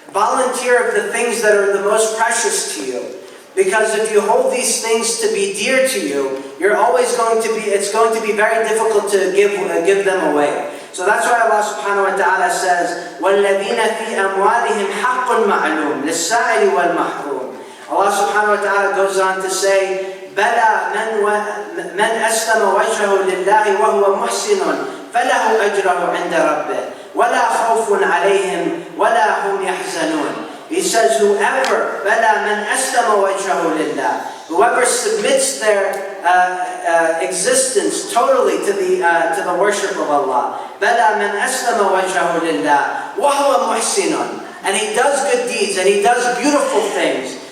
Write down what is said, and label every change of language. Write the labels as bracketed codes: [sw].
[en] Volunteer of the things that are the most precious to you. Because if you hold these things to be dear to you, it's going to be very difficult to give them away. So that's why Allah subhanahu wa ta'ala says, [ar] وَالَّذِينَ فِي أَمْوَالِهِمْ حَقٌّ مَعْلُومٌ لِلسَّائِلِ وَالْمَحْرُومِ. [en] Allah subhanahu wa ta'ala goes on to say, [ar] بَلَى مَنْ أَسْلَمَ وَجْهَهُ لِلَّهِ وَهُوَ مُحْسِنٌ فَلَهُ أَجْرَهُ عِنْدَ رَبِّهِ وَلَا خَوْفٌ عَلَيْهِمْ وَلَا هُمْ يَحْزَنُونَ. [en] He says, whoever, [ar] بَلَى مَنْ أَسْلَمَ وَجْهَهُ لِلَّهِ, [en] whoever submits their existence totally to the worship of Allah. [ar] بَلَى مَنْ أَسْلَمَ وَجْهَهُ لِلَّهِ وَهُوَ مُحْسِنٌ, [en] and he does good deeds and he does beautiful things.